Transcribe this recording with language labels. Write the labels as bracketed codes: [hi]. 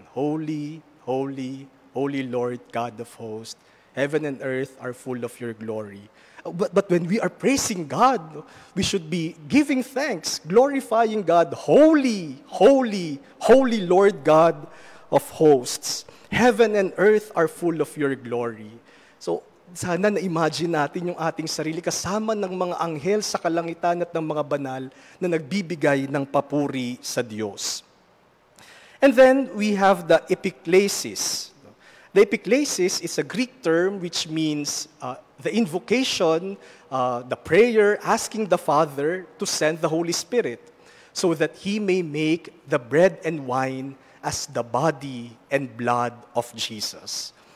[en] Holy, holy, holy Lord, God of hosts, heaven and earth are full of your glory. But when we are praising God, we should be giving thanks, glorifying God. Holy, holy, holy Lord God of hosts. Heaven and earth are full of your glory. [tl] So, sana na-imagine natin yung ating sarili kasama ng mga anghel sa kalangitan at ng mga banal na nagbibigay ng papuri sa Diyos. [en] And then, we have the Epiclesis. The Epiclesis is a Greek term which means the invocation, the prayer asking the Father to send the Holy Spirit so that He may make the bread and wine as the body and blood of Jesus.